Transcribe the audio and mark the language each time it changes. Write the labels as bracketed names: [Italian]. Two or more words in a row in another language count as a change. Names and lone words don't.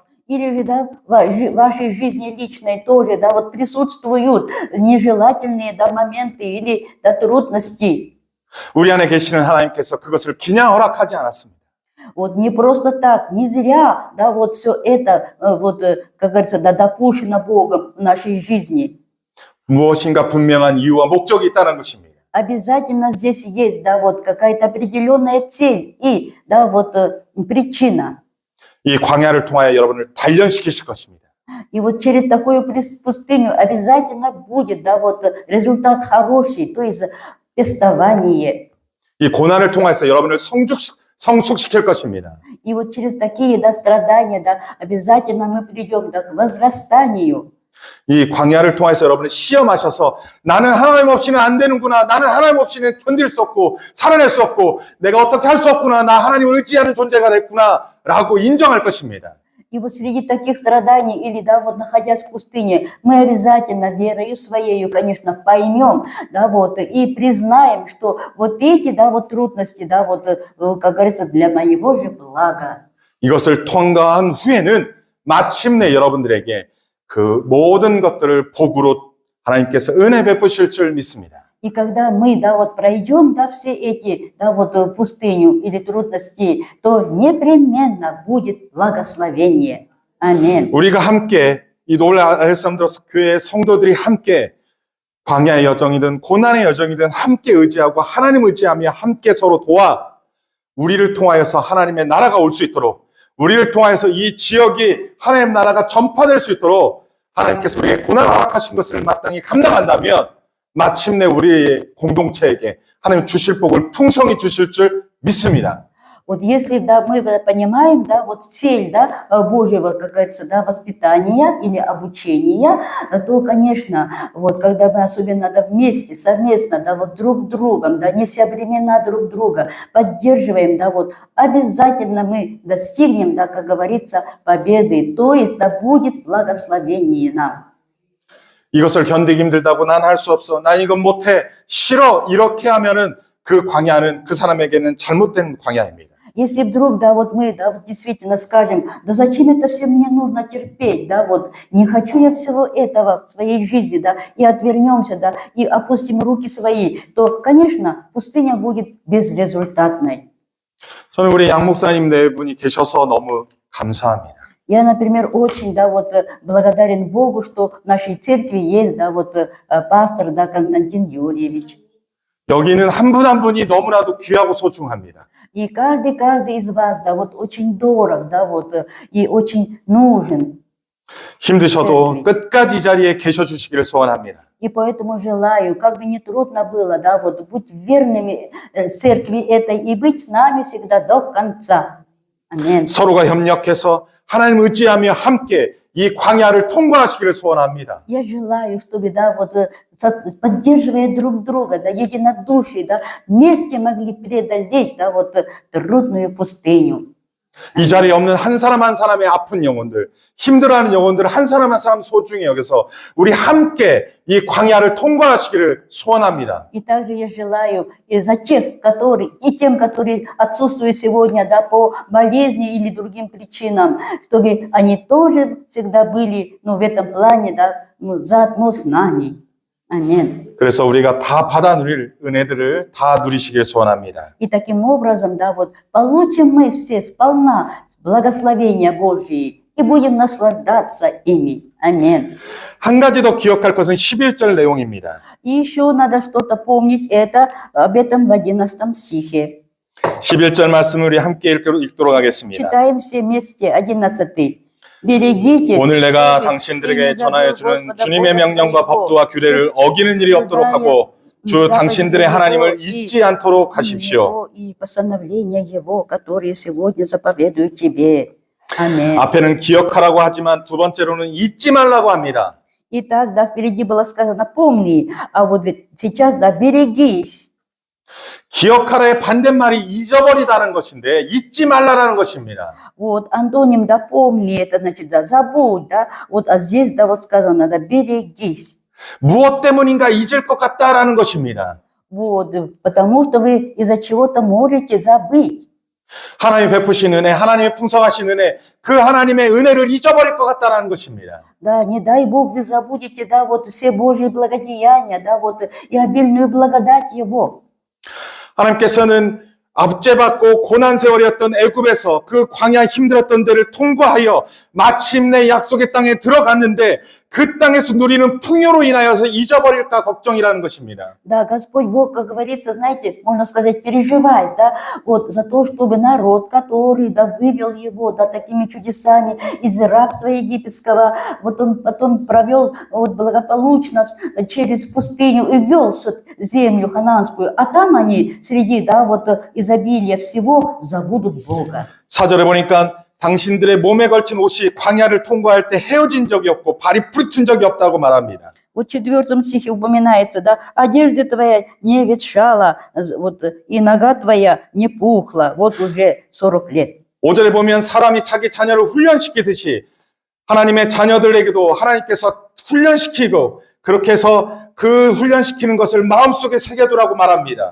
[Russian] или же, да, в вашей жизни личной тоже, да, вот присутствуют нежелательные, да, моменты или, да, трудности. [Korean] 우리 안에 계시는 하나님께서 그것을 그냥 허락하지 않았습니다. [Russian] Вот не просто так, не зря, да, вот все это, вот, как говорится, да, допущено Богом в нашей жизни. [Korean] 무엇인가 분명한 이유와 목적이 있다는 것입니다. [Russian] Обязательно здесь есть, да, вот какая-то определенная цель и, да, вот причина. [Korean] 이 광야를 통하여 여러분을 단련시키실 것입니다. [Russian] И вот через такую пустыню обязательно будет, да, вот результат хороший, то есть пестование. [Korean] 이 고난을 통해서 여러분을 성숙시킬 것입니다. [Russian] И вот через такие, да, страдания, да, обязательно мы придем, да, к возрастанию. [Korean] 이 광야를 통해서 여러분을 시험하셔서 나는 하나님 없이는 안 되는구나. 나는 하나님 없이는 견딜 수 없고 살아낼 수 없고 내가 어떻게 할 수 없구나. 나 하나님을 의지하는 존재가 됐구나. 라고 인정할 것입니다. [Russian] И вот среди таких страданий или, да, вот находясь в пустыне, мы обязательно верою своею, конечно, поймем, да, вот, и признаем, что вот эти, да, вот трудности, да, вот, как говорится, для моего же блага. [Korean] 이것을 통과한 후에는 마침내 여러분들에게 그 모든 것들을 복으로 하나님께서 은혜 베푸실 줄 믿습니다. [Russian] И когда мы, да, вот пройдем, да, все эти, да, вот пустыню или трудности, то непременно будет благословение. Аминь. [Korean] 우리가 함께 이 노바알레산더스 교회의 성도들이 함께 광야의 여정이든 고난의 여정이든 함께 의지하고 하나님 의지하며 함께 서로 도와 우리를 통하여서 하나님의 나라가 올 수 있도록 우리를 통하여서 이 지역이 하나님 나라가 전파될 수 있도록 하나님께서 우리의 고난을 허락하신 것을 마땅히 감당한다면 마침내 우리 공동체에게 하나님 주실 복을 풍성히 주실 줄 믿습니다. [Russian] Вот если, да, мы понимаем, да, вот цель, да, Божьего, как говорится, да, воспитания или обучения, то, конечно, вот когда мы особенно, да, вместе, совместно, да, вот друг другом, да, неся времена друг друга, поддерживаем, да, вот обязательно мы достигнем, да, как говорится, победы, то есть, да, будет благословение нам. [Korean] 이것을 견디기 힘들다고 난 할 수 없어. 난 이건 못해. 싫어. 이렇게 하면은 그 광야는 그 사람에게는 잘못된 광야입니다. [Russian] Если вдруг, да, вот мы, да, вот действительно скажем, да зачем это все мне нужно терпеть, да, вот не хочу я всего этого в своей жизни, да, и отвернемся, да, и опустим руки свои, то, конечно, пустыня будет безрезультатной. [Korean] 저는 우리 양 목사님 네 분이 계셔서 너무 감사합니다. [Russian] Я, например, очень, да, вот благодарен Богу, что в нашей церкви есть, да, вот пастор, да, Константин Юрьевич. [Korean] 여기는 한 분 한 분이 너무나도 귀하고 소중합니다. [Russian] И каждый из вас, да, вот очень дорог, да, вот, и очень нужен. [Korean] 힘드셔도 끝까지 이 자리에 계셔 주시기를 소원합니다. [Russian] И поэтому желаю, как бы не трудно было, да, вот быть верными церкви этой и быть с нами всегда до конца. Аминь. [Korean] 서로가 협력해서 하나님 의지하며 함께 이 광야를 통과하시기를 소원합니다. [Russian] Я желаю, чтобы, да, вот поддерживая друг друга, да, единодушие, да, вместе могли преодолеть, да, вот трудную пустыню. [Korean] 이 자리에 없는 한 사람 한 사람의 아픈 영혼들, 힘들어하는 영혼들을 한 사람 한 사람 소중히 여겨서 우리 함께 이 광야를 통과하시기를 소원합니다. [Russian] И также я желаю и за тех, которые, и тем, которые отсутствуют сегодня, да, по болезни или другим причинам, чтобы они тоже всегда были, ну, в этом плане, да, ну, заодно с нами. Аминь. [Korean] 그래서 우리가 다 받아 누릴 은혜들을 다 누리시길 소원합니다. [Russian] И таким образом, да, вот получим мы все сполна благословения Божьи и будем наслаждаться ими. Аминь. [Korean] 한 가지 더 기억할 것은 11절 내용입니다. [Russian] И еще надо что-то помнить, это об этом в 11 стихе. [Korean] 11절 말씀을 우리 함께 읽도록 하겠습니다. [Russian] Читаем все вместе 11. Берегите. [Korean] 오늘 내가 당신들에게 전하여 주는 주님의 명령과 법도와 규례를 어기는 일이 없도록 하고 주 당신들의 하나님을 잊지 않도록 하십시오. [Russian] И постановления Его, которые сегодня заповедую тебе. Аминь. [Korean] 앞에는 기억하라고 하지만 두 번째로는 잊지 말라고 합니다. [Russian] Итак, да, впереди было сказано «помни», а вот ведь сейчас, да, «берегись». [Korean] 기억하라의 반대말이 잊어버리다는 것인데 잊지 말라라는 것입니다. [Russian] Вот антоним, да, «помни», это значит, да, «забудь», да, вот, а здесь, да, вот сказано, да, «берегись». [Korean] 무엇 때문인가 잊을 것 같다라는 것입니다. [Russian] Вот, потому что вы из-за чего-то можете забыть. [Korean] 하나님이 베푸신 은혜, 하나님의 풍성하신 은혜, 그 하나님의 은혜를 잊어버릴 것 같다라는 것입니다. [Russian] Да, не дай Бог вы забудете, да, вот все Божьи благодеяния, да, вот и обильную благодать Его. [Korean] 하나님께서는 압제받고 고난 세월이었던 애굽에서 그 광야 힘들었던 데를 통과하여 마침내 약속의 땅에 들어갔는데 그 땅에서 누리는 풍요로 인하여서 잊어버릴까 걱정이라는 것입니다. [Russian] Да, Господь Бог, как говорится, знаете, можно сказать, переживает, да, вот за то, чтобы народ, который, да, вывел его, да, такими чудесами из рабства египетского, вот он потом провел вот благополучно через пустыню и ввел землю ханаанскую, а там они среди, да, вот изобилия всего забудут Бога. [Korean] 4절에 보니까 당신들의 몸에 걸친 옷이 광야를 통과할 때 헤어진 적이 없고 발이 부르튼 적이 없다고 말합니다. [Russian] Вот в 4 стихе упоминается, да, одежда твоя не ветшала, вот, и нога твоя не пухла, вот уже 40 лет. [Korean] 5절에 보면 사람이 자기 자녀를 훈련시키듯이 하나님의 자녀들에게도 하나님께서 훈련시키고 그렇게 해서 그 훈련시키는 것을 마음속에 새겨두라고 말합니다.